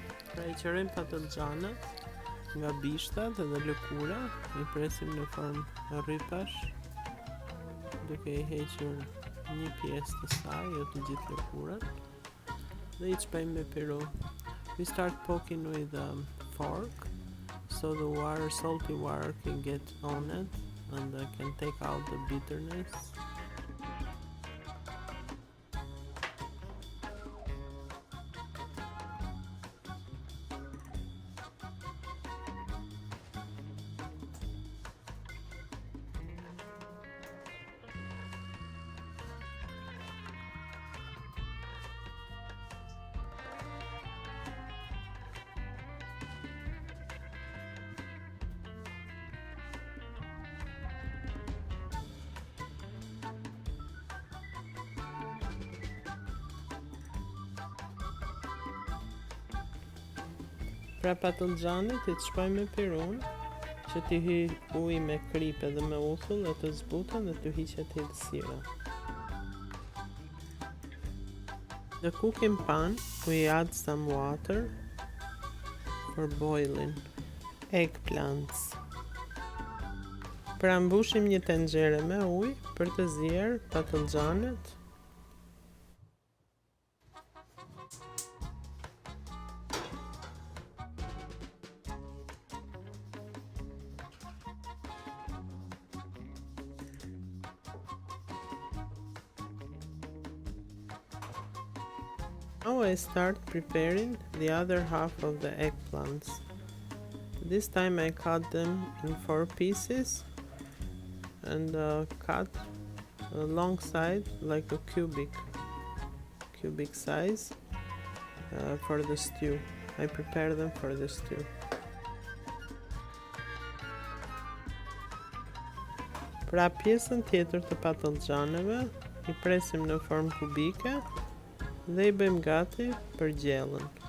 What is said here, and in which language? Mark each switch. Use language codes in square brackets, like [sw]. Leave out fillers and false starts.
[sq] Pra I qërojmë patëllxhanet nga bishtat dhe lëkura, I presim në formë rrypash, duke I hequr një pjesë të saj, jo të gjithë lëkurat, dhe I çpejmë me piru. [en] We start poking with a fork, so the water, salty water can get on it, and can take out the bitterness. [sq] Pra patëllxhanet I çpojmë me pirun, që t'i hy ujë me krip edhe me uthull dhe të zbuten dhe t'u hiqet hapësira. [en] The cooking pan, we add some water for boiling eggplants. [sq] Pra mbushim një tenxhere me ujë për të zier patëllxhanet. [en] Now I start preparing the other half of the eggplants. This time I cut them in 4 pieces and cut alongside like a cubic size for the stew. I prepare them for the stew. [sq] Pra pjesën tjetër të patëllxhaneve I presim në formë kubike dhe I bëjmë gati për gjellën.